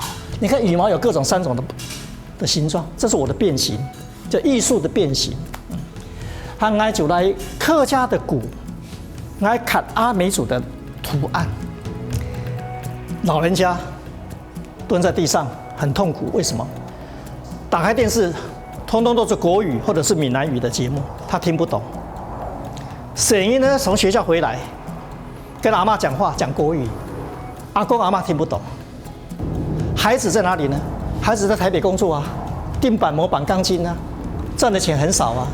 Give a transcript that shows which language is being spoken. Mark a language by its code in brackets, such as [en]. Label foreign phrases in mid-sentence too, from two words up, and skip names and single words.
[zh] 你看羽毛有各種3種的形狀，這是我的變形，就藝術的變形。我就來客家的鼓，我砍阿美族的圖案。老人家蹲在地上很痛苦，為什麼？打開電視，通通都是國語或者是閩南語的節目，他聽不懂。聲音呢，從學校回來，跟阿嬷講話講國語，阿公阿嬷聽不懂。孩子在哪裡呢？孩子在台北工作啊，釘板模板鋼筋啊，賺的錢很少啊。